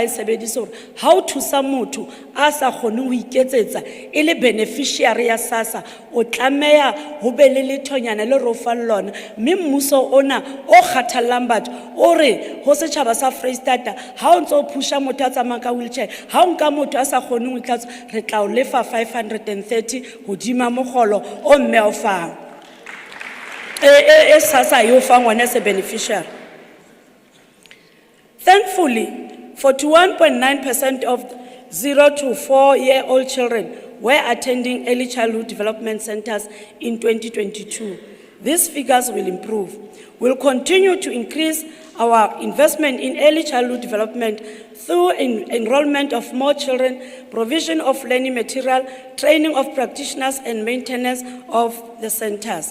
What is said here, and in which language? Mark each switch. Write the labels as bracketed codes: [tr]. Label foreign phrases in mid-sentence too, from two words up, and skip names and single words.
[st] e sebedisa hore ha o thusa motho a sa kgone ho iketsetsa e le beneficiary ya SASSA o tlameha ho be le lethonyana le rofang lona mme mmuso ona o kgathallang batho o re ho setjhaba sa Freistata ha o ntso pusha motho a tsamaya ka wheelchair ha o nka motho a sa kgone ho itlatsa re tla o lefa 530 hodima mogolo o mme o fang SASSA yo fang [en] one as a beneficiary. Thankfully, 41.9% of 0 to 4-year-old children were attending early childhood development centers in 2022. These figures will improve. We'll continue to increase our investment in early childhood development through enrollment of more children, provision of learning material, training of practitioners, and maintenance of the centers.